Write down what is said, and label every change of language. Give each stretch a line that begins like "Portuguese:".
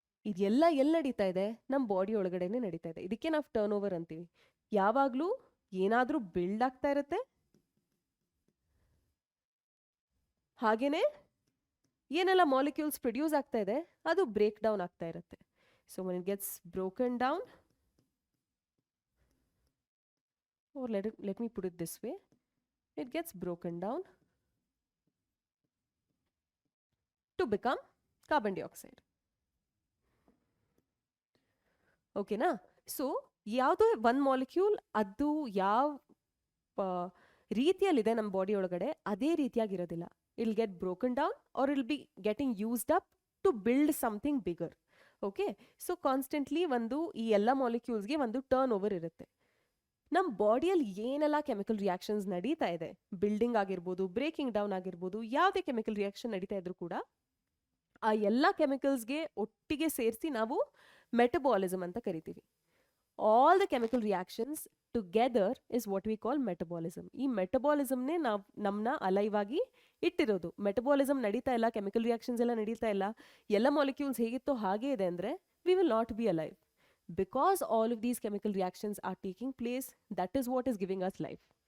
Kannada: ಇದೆಲ್ಲ ಎಲ್ಲಿ ನಡೀತಾ ಇದೆ? ನಮ್ಮ ಬಾಡಿ ಒಳಗಡೆನೆ ನಡೀತಾ ಇದೆ. ಇದಕ್ಕೆ ನಾವು ಟರ್ನ್ ಓವರ್ ಅಂತೀವಿ. ಯಾವಾಗಲೂ ಏನಾದರೂ ಬಿಲ್ಡ್ ಆಗ್ತಾ ಇರುತ್ತೆ, ಹಾಗೇನೆ ಏನೆಲ್ಲ ಮಾಲಿಕ್ಯೂಲ್ಸ್ ಪ್ರೊಡ್ಯೂಸ್ ಆಗ್ತಾ ಇದೆ ಅದು ಬ್ರೇಕ್ ಡೌನ್ ಆಗ್ತಾ ಇರುತ್ತೆ. So
English: when it gets broken down, or let me put it this way, it gets broken down to become carbon dioxide. Okay na?
Kannada: So ಯಾವುದೋ one molecule ಅದು ಯಾವ ರೀತಿಯಲ್ಲಿದೆ ನಮ್ಮ ಬಾಡಿ ಒಳಗಡೆ ಅದೇ ರೀತಿಯಾಗಿರೋದಿಲ್ಲ.
English: It will get broken down or will be getting used up to build something bigger.
Kannada: Okay, so constantly ಈ ಎಲ್ಲ ಮಾಲಿಕ್ಯೂಲ್ಸ್ಗೆ ಒಂದು ಟರ್ನ್ ಓವರ್ ಇರುತ್ತೆ. ನಮ್ಮ ಬಾಡಿಯಲ್ಲಿ ಏನೆಲ್ಲ ಕೆಮಿಕಲ್ ರಿಯಾಕ್ಷನ್ಸ್ ನಡೀತಾ ಇದೆ, ಬಿಲ್ಡಿಂಗ್ ಆಗಿರ್ಬೋದು, ಬ್ರೇಕಿಂಗ್ ಡೌನ್ ಆಗಿರ್ಬೋದು, ಯಾವುದೇ ಕೆಮಿಕಲ್ ರಿಯಾಕ್ಷನ್ ನಡೀತಾ ಇದ್ರೂ ಕೂಡ ಆ ಎಲ್ಲ ಕೆಮಿಕಲ್ಸ್ಗೆ ಒಟ್ಟಿಗೆ ಸೇರಿಸಿ ನಾವು ಮೆಟಬಾಲಿಸಮ್ ಅಂತ ಕರಿತೀವಿ.
English: All the chemical reactions together is what we call metabolism.
Kannada: ಈ ಮೆಟಬಾಲಿಸಮ್ನೇ ನಾವು ನಮ್ಮನ್ನ ಅಲೈವ್ ಆಗಿ ಇಟ್ಟಿರೋದು. ಮೆಟಬಾಲಿಸಮ್ ನಡೀತಾ ಇಲ್ಲ, ಕೆಮಿಕಲ್ ರಿಯಾಕ್ಷನ್ಸ್ ಎಲ್ಲ ನಡೀತಾ ಇಲ್ಲ, ಎಲ್ಲ ಮಾಲಿಕ್ಯೂಲ್ಸ್ ಹೇಗಿತ್ತೋ ಹಾಗೆ ಇದೆ ಅಂದರೆ
English: We will not be alive. Because all of these chemical reactions are taking place, that is what is giving us life.